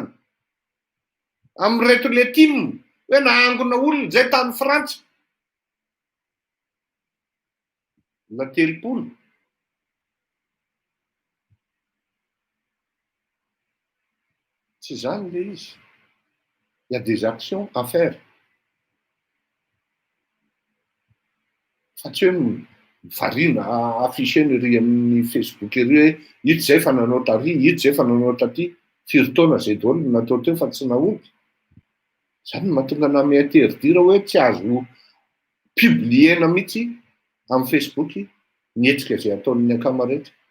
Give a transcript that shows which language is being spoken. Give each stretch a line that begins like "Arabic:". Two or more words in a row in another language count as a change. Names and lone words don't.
Malagasy: Amin'ny reto letime hoe nahangona olona zay tany Frantsa. Na telopolo. Tsy zany le izy.
French: Il y a des actions à faire.
Malagasy: Fa tsy hoe variana afficheny ery amin'ny Facebook ery hoe ito zay fa nanao tary, ito zay fa nanao taty. Firy taona zay daholo no natao teo fa tsy naompy. Zany no mahatonga anahy miantero-dira hoe tsy azo publiena mihitsy amin'ny Facebook ny hetsika izay ataon'ny akamarehetra.